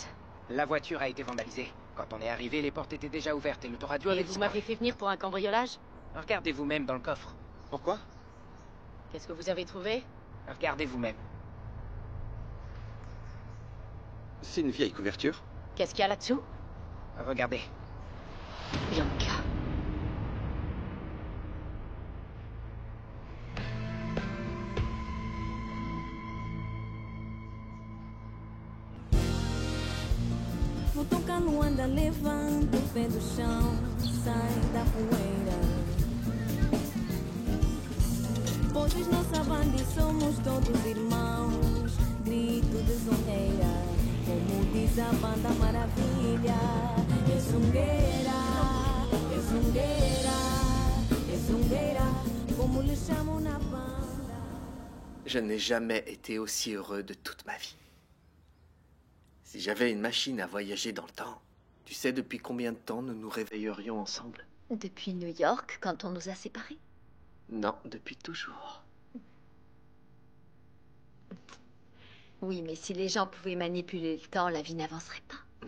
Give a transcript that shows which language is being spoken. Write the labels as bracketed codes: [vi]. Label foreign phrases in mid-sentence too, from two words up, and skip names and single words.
[fr] La voiture a été vandalisée. Quand on est arrivé, les portes étaient déjà ouvertes et l'autoradio avait Et vous disparu. m'avez fait venir pour un cambriolage? Regardez vous-même dans le coffre. Pourquoi? Qu'est-ce que vous avez trouvé? Regardez vous-même. C'est une vieille couverture. Qu'est-ce qu'il y a là-dessous? Regardez. Bianca. [pt] Vou tocar Luanda, levanta o pé do chão, sai da poeira. Pois nossa banda e somos todos irmãos, grito de zongueira, como diz a banda maravilha. É zungueira, é zungueira, é zungueira, como lhe chamam na banda. [fr] Je n'ai jamais été aussi heureux de toute ma vie. Si j'avais une machine à voyager dans le temps, tu sais depuis combien de temps nous nous réveillerions ensemble? Depuis New York, quand on nous a séparés? Non, depuis toujours. Oui, mais si les gens pouvaient manipuler le temps, la vie n'avancerait pas.